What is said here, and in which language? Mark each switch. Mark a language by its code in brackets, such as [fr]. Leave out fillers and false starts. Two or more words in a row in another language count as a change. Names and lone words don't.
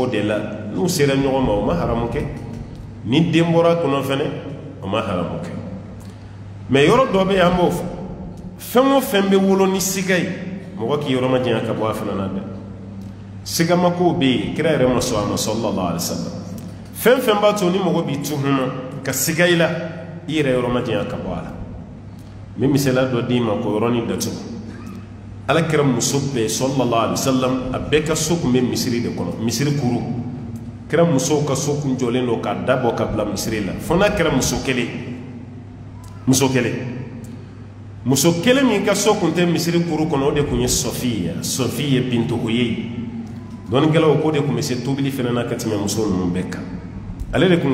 [bm] de la n'u sera ɲɔgɔn ma o ma haramu kɛ ni den bɔra kɔnɔ fɛnɛ o ma haramu kɛ mɛ yɔrɔ dɔ bɛ yen an b'o fɔ fɛn o fɛn bɛ wolo ni siga ye mɔgɔ k'i yɔrɔ ma janya ka bɔ a fana na dɛ sigamakow bɛ yen kira yɛrɛ ma sɔn a ma [ar] صلى الله عليه وسلم [bm] fɛn fɛn b'a to ni mɔgɔ b'i tuhuma ka siga i la i yɛrɛ yɔrɔ ma janya ka bɔ a la n bɛ misaliya dɔ d'i ma k'o yɔrɔnin datugu ala kɛra muso bɛɛ [ar] صلى الله عليه وسلم [bm] a bɛɛ ka so tun bɛ misiri de kɔnɔ misiri kuru kɛra musow ka so kun jɔlen don k'a dabɔ ka bila misiri la fo n'a kɛra muso kelen min ka so kun tɛ misiri kuru kɔnɔ o de tun ye Sɔfiya bintu Huyay dɔnnikɛlaw ko de tun bɛ se tobili fana na ka tɛmɛ muso ninnu bɛɛ kan ale de tun